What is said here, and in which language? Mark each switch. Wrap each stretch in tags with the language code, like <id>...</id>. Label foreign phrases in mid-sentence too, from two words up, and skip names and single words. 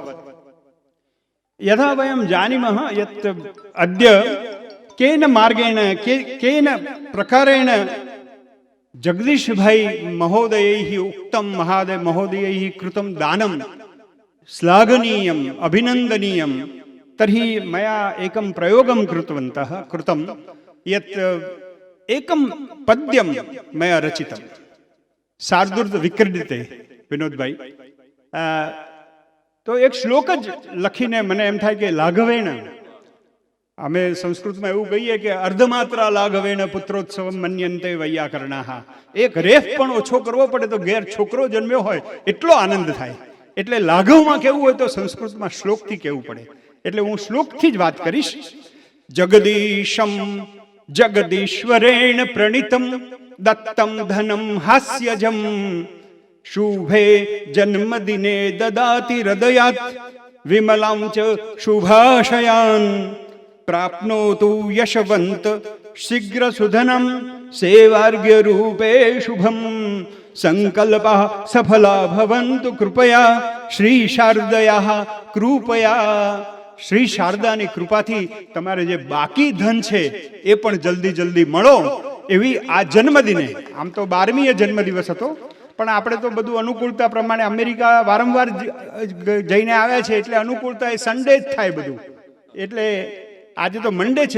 <sa>यथा वयं जानीमः यत् अद्य केन मार्गेण केन प्रकारेण जगदीश भाई महोदयैः उक्तं महोदयैः कृतं दानं श्लाघनीयम् अभिनन्दनीयं. तर्हि मया एकं प्रयोगं कृतं यत् एकं पद्यं मया रचितं शार्दूल विक्रीडिते विनोद भाई.</sa> <gu>તો એક શ્લોક જ લખીને મને એમ થાય કે लाघवेण, અમે સંસ્કૃતમાં એવું કહીએ કે</gu> <sa>અર્ધમાત્રા લાઘવેણ પુત્રોત્સવમ મન્યન્તે વૈયાકરણાઃ.</sa> <gu>એક રેફ પણ ઓછો કરવો પડે તો ઘેર છોકરો જન્મ્યો હોય એટલો આનંદ થાય. એટલે લાઘવમાં કેવું હોય તો સંસ્કૃતમાં શ્લોકથી કહેવું પડે. એટલે હું શ્લોકથી જ વાત કરીશ.</gu> <sa>જગદીશમ જગદીશ્વરેણ પ્રણીતમ દત્તમ ધનમ હાસ્યજમ શુભે જન્મદિને દદાતિ હૃદયાત વિમલાં ચ શુભાશયાન प्राप्नोतु यशवंत शीघ्र सुधनम सेवार्घ्य रूपे शुभम संकल्पः सफला भवन्तु कृपया श्री शारदया कृपया.</sa> <gu>श्री शारदाની કૃપાથી તમારે જે બાકી ધન છે એ પણ જલ્દી જલ્દી મળો એવી આ જન્મદિને. આમ તો 12મીએ જન્મદિવસ હતો પણ આપણે તો બધું અનુકૂળતા પ્રમાણે અમેરિકા વારંવાર જઈને આવ્યા છે એટલે અનુકૂળતા એ સન્ડે જ થાય બધું. એટલે આજે તો મંડે છે.</gu>